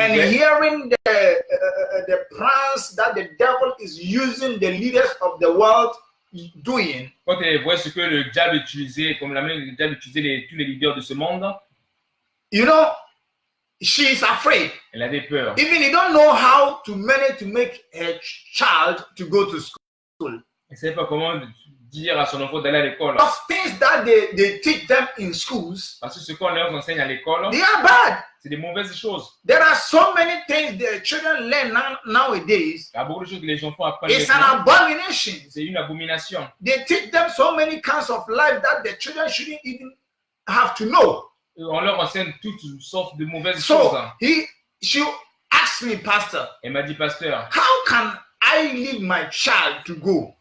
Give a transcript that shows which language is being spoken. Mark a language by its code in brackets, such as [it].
[en] And hearing the plans that the devil is using the leaders of the world doing. [fr] Quand elle voit ce que le diable utilisait, comme la manière le diable utilisait tous les leaders de ce monde. [en] You know, she is afraid. [fr] Elle avait peur. [en] Even you don't know how to manage to make her child to go to school. [fr] Elle ne savait pas comment dire à son enfant d'aller à l'école. [en] Of things that they teach them in schools. [fr] Parce que ce qu'on leur enseigne à l'école, [en] they are bad. [fr] C'est des mauvaises choses. [en] There are so many things the children learn nowadays. [fr] Il y a beaucoup de choses que les enfants apprennent. [en] It's an abomination. [fr] C'est une abomination. [en] They teach them so many kinds of life that the children shouldn't even have to know. [fr] On leur enseigne toutes sortes de mauvaises choses. [en] She asked me, Pastor. [fr] Elle m'a dit, pasteur. [en] How can I leave my child to go?